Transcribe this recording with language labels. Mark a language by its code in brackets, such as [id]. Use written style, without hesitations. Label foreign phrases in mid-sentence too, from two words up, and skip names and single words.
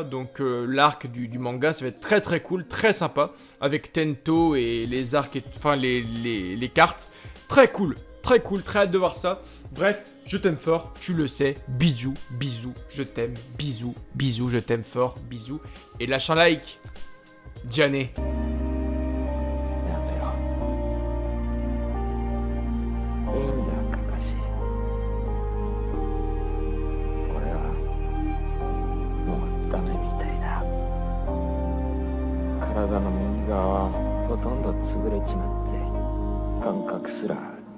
[fr] Donc l'arc du manga, ça va être très très cool, très sympa. Avec Tento et les arcs, enfin les cartes. Très cool, très hâte de voir ça. Bref, je t'aime fort, tu le sais. Bisous, bisous, je t'aime. Bisous, bisous, je t'aime fort. Bisous. Et lâche un like. Jané. [ja] やめろ。いいんだ、カカシ。俺はもうダメみたいだ。体の右側はほとんど潰れちまって、感覚すら